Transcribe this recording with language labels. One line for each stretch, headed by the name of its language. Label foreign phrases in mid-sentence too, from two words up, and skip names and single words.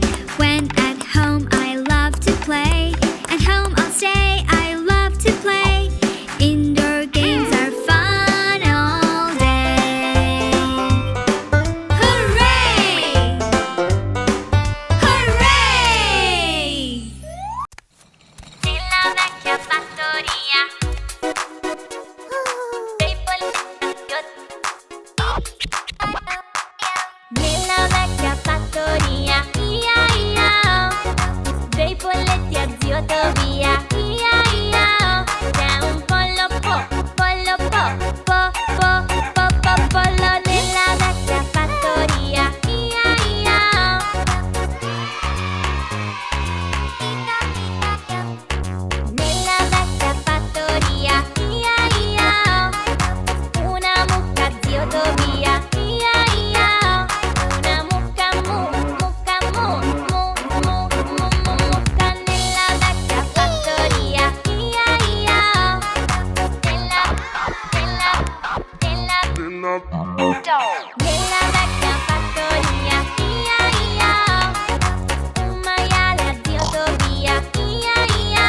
English: When at home I love to play. At home I'll stay, I love to play. Indoor games are fun all day. Hooray! Hooray!
Italian: Nella vecchia fattoria dei poliziotti. Nella vecchia fattoria, ia ia, dei polletti a zio Tobia, ia ia. C'è un pollo po, pollo po, po, po, po, po, pollo nella vecchia fattoria, ia ia. Nella vecchia fattoria, ia ia, una mucca zio Tobia, ia ia. Una mucca mu, mucca mu, mu, mu, mu, mu, mucca nella vecchia fattoria, ia ia. Nella vecchia fattoria, ia ia. Un maiale a zio Tobia, ia ia.